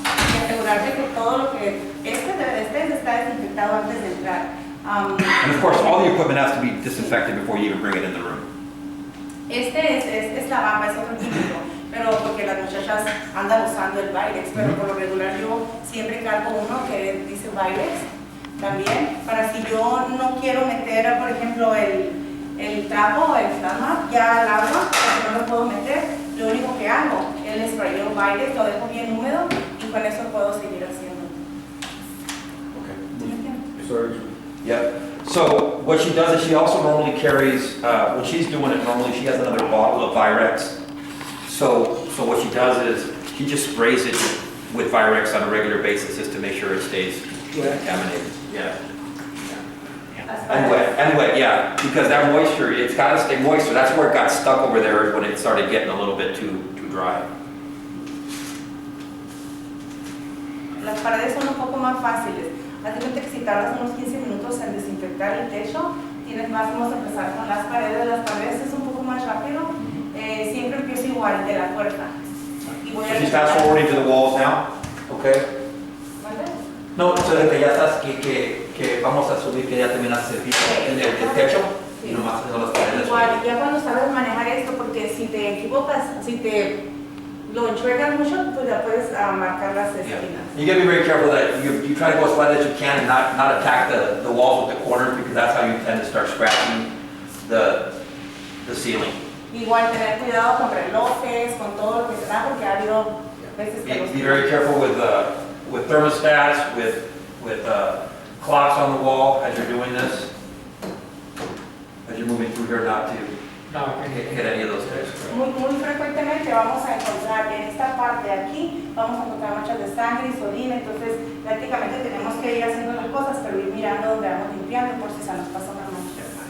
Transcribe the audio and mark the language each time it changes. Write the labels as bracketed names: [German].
[Spanish] Y asegurarse que todo lo que, este está desinfectado antes de entrar. [English] And of course, all the equipment has to be disinfected before you even bring it in the room. [Spanish] Este es la bamba, es otro químico, pero porque las muchachas andan usando el Virex, pero por lo regular yo siempre cargo uno que dice Virex también, para si yo no quiero meter, por ejemplo, el trapo, el plasma, ya al agua, porque no lo puedo meter, lo único que hago, el sprayo Virex, lo dejo bien húmedo y con eso puedo seguir haciendo. ¿Sí me entiendes? [English] Sorry. Yep. So what she does is she also normally carries, when she's doing it, normally she has another bottle of Virex. So what she does is she just sprays it with Virex on a regular basis just to make sure it stays contaminated, yeah. And wet, yeah, because that moisture, it's gotta stay moisture, that's where it got stuck over there when it started getting a little bit too dry. [Spanish] Las paredes son un poco más fáciles. Haz de cuenta que si tardas unos 15 minutos en desinfectar el techo, vamos a empezar con las paredes. Las paredes es un poco más rápido. Siempre empiezo igual, de la puerta. Y voy [English] So she's fast forwarding to the walls now, okay? [Spanish] ¿Vale? No, so de que ya estás, que vamos a subir, que ya terminaste el piso, el techo, y nomás haciendo las paredes. Igual, ya cuando sabes manejar esto, porque si te equivocas, si te lo enchuegas mucho, pues ya puedes marcar las [English] Yeah. [Spanish] esquinas. [English] You gotta be very careful that you try to go as flat as you can and not attack the walls with the corners, because that's how you tend to start scratching the ceiling. [Spanish] Igual tener cuidado con relojes, con todo lo que se da, porque ha habido veces que [English] Be very careful with thermostats, with clocks on the wall as you're doing this, as you're moving through here, not to hit any of those things. [Spanish] Muy frecuentemente vamos a encontrar en esta parte de aquí, vamos a encontrar manchas de sangre y orina, entonces prácticamente tenemos que ir haciendo las cosas, pero ir mirando donde vamos limpiando por si se nos pasa una mancha.